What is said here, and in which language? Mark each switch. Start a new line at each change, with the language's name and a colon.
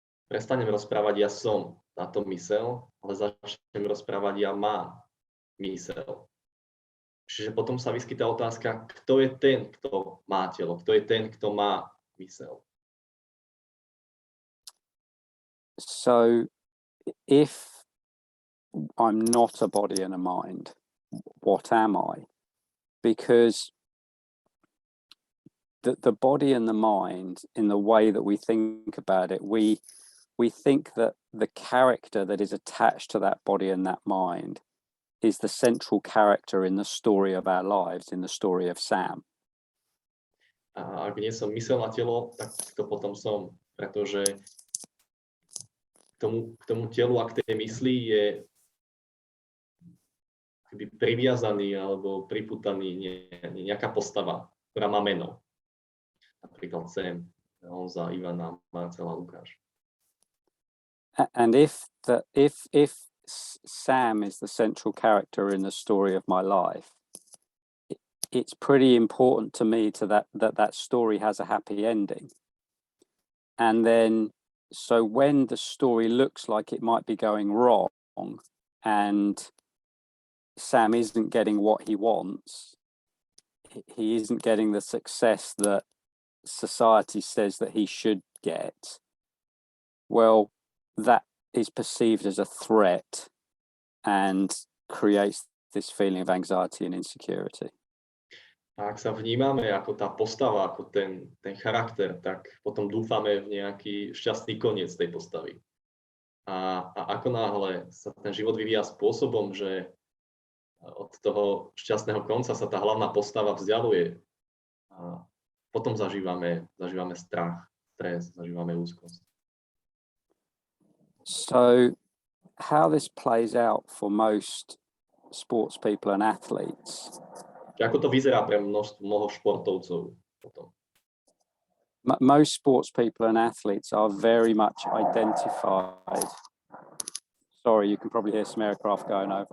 Slovak: Prestanem rozprávať ja som táto mysel, ale začnem rozprávať ja mám mysel. Čiže potom sa vyskytá otázka, kto je ten, kto má telo, kto je ten, kto má mysel.
English: So if I'm not a body and a mind, what am I? Because the body and the mind, in the way that we think about it, we think that the character that is attached to that body and that mind is the central character in the story of our lives, in the story of Sam.
Slovak: A ak nie som mysel a telo, tak to potom som, pretože k tomu telu a k tej mysli je priviazaný alebo priputaný nejaká postava, ktorá má meno. Napríklad Sam, Honza, Ivana, Marcela, Lukáš.
English: And if Sam is the central character in the story of my life, it's pretty important to me that story has a happy ending. And then, so when the story looks like it might be going wrong and Sam isn't getting what he wants, he isn't getting the success that society says that he should get, well, that is perceived as a threat and creates this feeling of anxiety and insecurity.
Slovak: A ak sa vnímame ako tá postava, ako ten charakter, tak potom dúfame v nejaký šťastný koniec tej postavy. A ako náhle sa ten život vyvíja spôsobom, že od toho šťastného konca sa tá hlavná postava vzdialuje, a potom zažívame strach, stres, zažívame úzkosť.
English: So how this plays out for most sports people and athletes.
Slovak: Ako to vyzerá pre mnoho športovcov potom?
English: Most sports people and athletes are very much identified. Sorry, you can probably hear some aircraft going over.